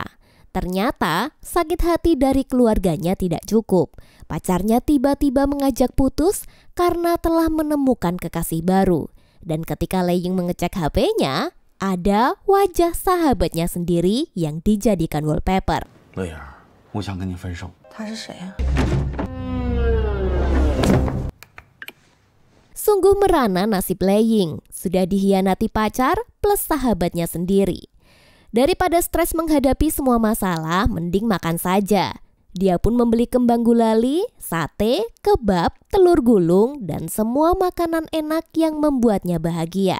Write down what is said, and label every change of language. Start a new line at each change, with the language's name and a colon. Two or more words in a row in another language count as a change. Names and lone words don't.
Indonesian: Ternyata sakit hati dari keluarganya tidak cukup. Pacarnya tiba-tiba mengajak putus karena telah menemukan kekasih baru. Dan ketika Leying mengecek HP-nya, ada wajah sahabatnya sendiri yang dijadikan wallpaper.
Chinese: Leying, 我想跟你分手。他是谁啊？
Indonesian: Sungguh merana nasib Leying, sudah dihianati pacar plus sahabatnya sendiri. Daripada stres menghadapi semua masalah, mending makan saja. Dia pun membeli kembang gulali, sate, kebab, telur gulung, dan semua makanan enak yang membuatnya bahagia.